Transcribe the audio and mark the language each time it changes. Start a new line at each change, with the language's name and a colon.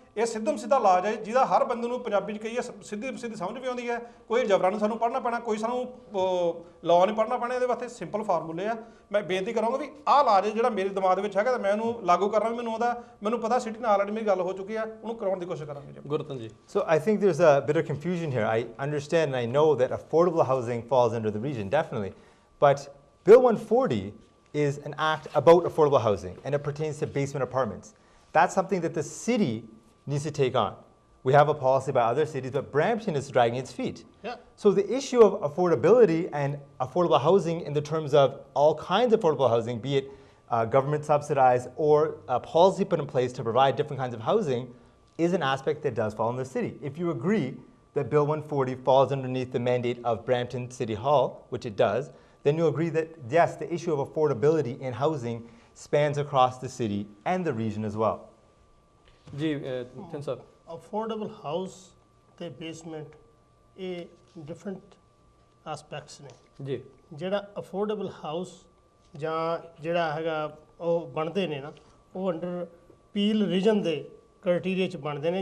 Punjabi: ਇਹ ਸਿੱਧਮ ਸਿੱਧਾ ਇਲਾਜ ਹੈ ਜਿਹਦਾ ਹਰ ਬੰਦੇ ਨੂੰ ਪੰਜਾਬੀ 'ਚ ਕਹੀਏ ਸਿੱਧੀ ਸਮਝ ਵੀ ਆਉਂਦੀ ਹੈ। ਕੋਈ ਜਬਰਾਂ ਨੂੰ ਸਾਨੂੰ ਪੜ੍ਹਨਾ ਪੈਣਾ, ਕੋਈ ਸਾਨੂੰ ਲਾਅ ਨਹੀਂ ਪੜ੍ਹਨਾ ਪੈਣਾ। ਇਹਦੇ ਵਾਸਤੇ ਸਿੰਪਲ ਫਾਰਮੂਲੇ ਆ। ਮੈਂ ਬੇਨਤੀ ਕਰਾਂਗਾ ਵੀ ਆਹ ਇਲਾਜ ਜਿਹੜਾ ਮੇਰੇ ਦਿਮਾਗ ਦੇ ਵਿੱਚ ਹੈਗਾ, ਤਾਂ ਮੈਂ ਉਹਨੂੰ ਲਾਗੂ ਕਰਨਾ ਵੀ ਮੈਨੂੰ ਆਉਂਦਾ। ਮੈਨੂੰ ਪਤਾ ਸਿਟੀ ਨਾਲ ਆਲਰੇਡੀ ਮੇਰੀ ਗੱਲ ਹੋ ਚੁੱਕੀ ਆ, ਉਹਨੂੰ ਕਰਾਉਣ ਦੀ ਕੋਸ਼ਿਸ਼ ਕਰਾਂਗੇ ਜੀ। ਗੁਰਤਨ ਜੀ।
English: So I think there's a bit of confusion here. I understand and I know that affordable housing falls under the region, definitely. But Bill 140 is an act about affordable housing and it pertains to basement apartments. That's something that the city needs to take on. We have a policy by other cities, but Brampton is dragging its feet. Yeah. So the issue of affordability and affordable housing in the terms of all kinds of affordable housing, be it government subsidized or a policy put in place to provide different kinds of housing, is an aspect that does fall in the city. If you agree that Bill 140 falls underneath the mandate of Brampton City Hall, which it does, then you agree that yes, the issue of affordability in housing spans across the city and the region as well.
Punjabi: ਜੀ thin sir. Affordable house ਤੇ basement ਇਹ different aspects ਨੇ। ਜੀ ਜਿਹੜਾ affordable house ਜਾਂ ਜਿਹੜਾ ਹੈਗਾ ਉਹ ਬਣਦੇ ਨੇ ਨਾ, ਉਹ ਅੰਡਰ ਪੀਲ ਰੀਜਨ ਦੇ ਕ੍ਰਾਈਟੇਰੀਆ 'ਚ ਬਣਦੇ ਨੇ।